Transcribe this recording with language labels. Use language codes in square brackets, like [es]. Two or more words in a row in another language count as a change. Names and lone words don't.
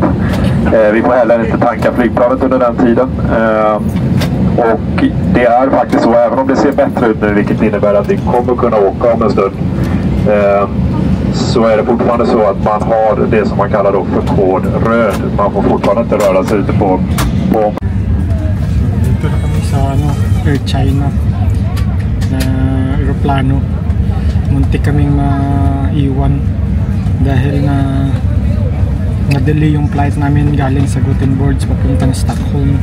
[sv] Vi får heller inte tanka flygplanet under den tiden. Och det är faktiskt så, även om det ser bättre ut nu, vilket innebär att vi kommer kunna åka om en stund, så är det fortfarande så att man har det som man kallar då för kod röd. Man får fortfarande inte röra sig ute på. [tl] Dito na kami sa Air China na aeroplano. Muntik kaming maiwan dahil na-delay yung flight namin galing sa Gothenburg papuntang Stockholm.